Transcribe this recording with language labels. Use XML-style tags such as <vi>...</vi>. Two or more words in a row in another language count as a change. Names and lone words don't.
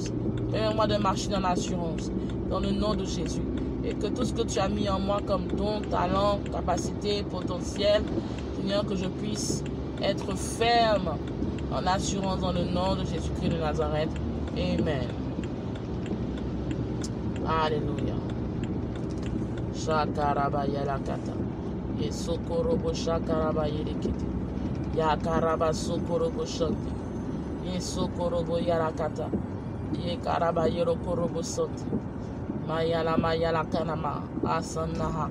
<fr>Permets-moi de marcher dans l'assurance, dans le nom de Jésus. Et que tout ce que tu as mis en moi comme don, talent, capacité, potentiel, Seigneur, que je puisse être ferme en assurance dans le nom de Jésus-Christ de Nazareth. Amen. Alléluia. Shakarabayalakata. Yesokorobo shakarabayelekete. Yakaraba sokorobo shante. Yesokorobo yarakata. Yekarabayero korobo sote. Mayala kanama. Asanaha.</fr>